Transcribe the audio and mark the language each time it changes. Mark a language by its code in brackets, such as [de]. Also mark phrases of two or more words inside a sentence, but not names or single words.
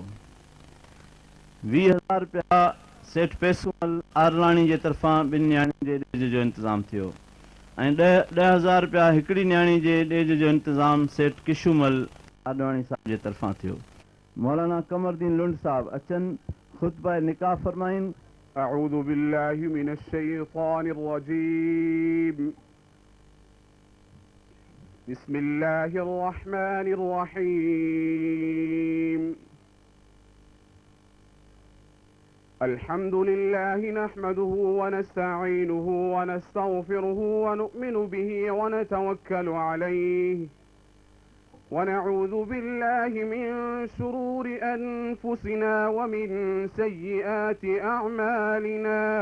[sd] 20,000 रुपया सेठ पेसूमल आरलाणी जे तरफ़ां 2 न्याणियुनि जे ॾेज जो इंतज़ाम थियो ऐं 10,000 रुपया हिकिड़ी न्याणी जे ॾेज जो इंतज़ाम सेठ किशूमल आडवाणी साहिब जे तरफ़ां थियो। मौलाना कमरदीन लुंड साहब अचनि, ख़ुतबा निकाह फरमाइनि। [ar] أعوذ بالله من الشيطان الرجيم. بسم الله الرحمن الرحيم. الحمد لله نحمده ونستعينه ونستغفره ونؤمن به ونتوكل عليه ونعوذ بالله من شرور أنفسنا ومن سيئات أعمالنا